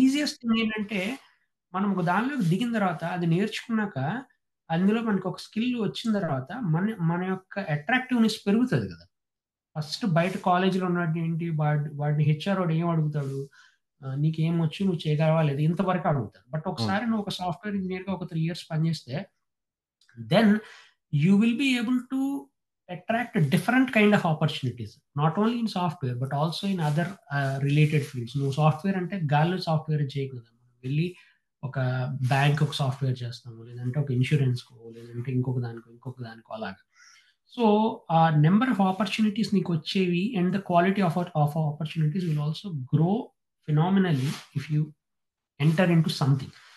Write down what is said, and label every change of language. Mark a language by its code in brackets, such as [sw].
[te] Easiest thing ఏంటంటే, మనం ఒక దానిలోకి దిగిన తర్వాత అది నేర్చుకున్నాక, అందులో మనకొక స్కిల్ వచ్చిన తర్వాత మన యొక్క అట్రాక్టివ్‌నెస్ పెరుగుతది గదా! ఫస్ట్ బయట కాలేజీలో ఉన్నోడేంటి వాడిని హెచ్ఆరోడు ఏం అడుగుతాడు? నీకేమొచ్చు? నువ్వు చేయగలవా? లేదా? ఇంతవరకే అడుగుతాడు. బట్ అవును. ఒకసారి నువ్వు ఒక సాఫ్ట్‌వేర్ ఇంజినీర్‌గా ఒక 3 ఇయర్స్ పనిచేస్తే [en] then you will be able to attract a different kind of opportunities, not only in software but also in other related fields. [te] నువ్వు సాఫ్ట్వేర్ అంటే గాల్లో సాఫ్ట్వేర్ చేయకూడదు, వెళ్ళి ఒక బ్యాంక్ ఒక సాఫ్ట్వేర్ చేస్తాము, లేదంటే ఒక ఇన్సూరెన్స్కో, లేదంటే ఇంకొక దానికో అలాగా. [en] so ఆ number of opportunities [te] నీకు వచ్చేవి [en] And the quality of opportunities will also grow phenomenally if you enter into something.